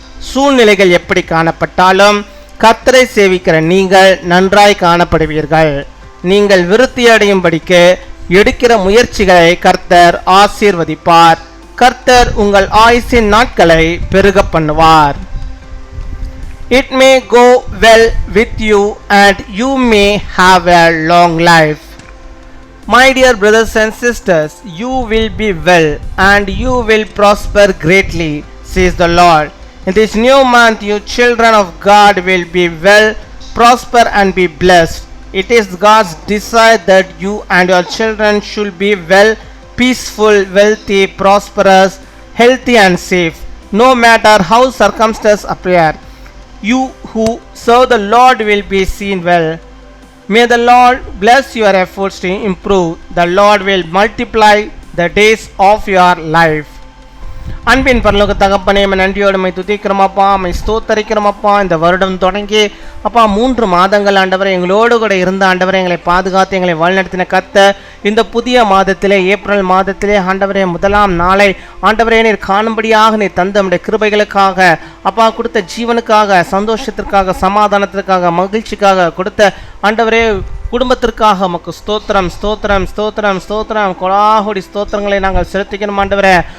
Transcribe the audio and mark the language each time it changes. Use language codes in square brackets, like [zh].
[ta] சூழ்நிலைகள் எப்படி காணப்பட்டாலும் கர்த்தரை சேவிக்கிற நீங்கள் நன்றாய் காணப்படுவீர்கள். நீங்கள் விருத்தி அடையும்படிக்கு எடுக்கிற முயற்சிகளை கர்த்தர் ஆசீர்வதிப்பார். கர்த்தர் உங்கள் ஆயுசின் நாட்களை பெருக பண்ணுவார். [en] It may go well with you and you may have a long life. My dear brothers and sisters, you will be well and you will prosper greatly, says the Lord. In this new month, you children of God will be well, prosper and be blessed. It is God's desire that you and your children should be well, peaceful, wealthy, prosperous, healthy and safe, no matter how circumstances appear. You who serve the Lord will be seen well. May the Lord bless your efforts to improve. The Lord will multiply the days of your life. [ta] அன்பின் பரலோக தகப்பனே, நன்றியோடு my துதிக்கிறோமப்பா, my ஸ்தோத்தரிக்கிறோமப்பா. இந்த வருடம் தொடங்கி அப்பா 3 மாதங்கள் ஆண்டவரை எங்களோடு கூட இருந்த ஆண்டவரை எங்களை பாதுகாத்து எங்களை வழிநடத்தின கர்த்தர், இந்த புதிய மாதத்திலே ஏப்ரல் மாதத்திலே ஆண்டவரே 1ஆம் நாளை ஆண்டவரே நீர் காணும்படியாக நீர் தந்த நம்முடைய கிருபைகளுக்காக, அப்பா கொடுத்த ஜீவனுக்காக, சந்தோஷத்திற்காக, சமாதானத்திற்காக, மகிழ்ச்சிக்காக கொடுத்த ஆண்டவரே குடும்பத்திற்காக உமக்கு ஸ்தோத்திரம் ஸ்தோத்திரம் ஸ்தோத்திரம் ஸ்தோத்திரம் கொடாகோடி ஸ்தோத்திரங்களை நாங்கள் செலுத்திக்கணும் ஆண்டவரே.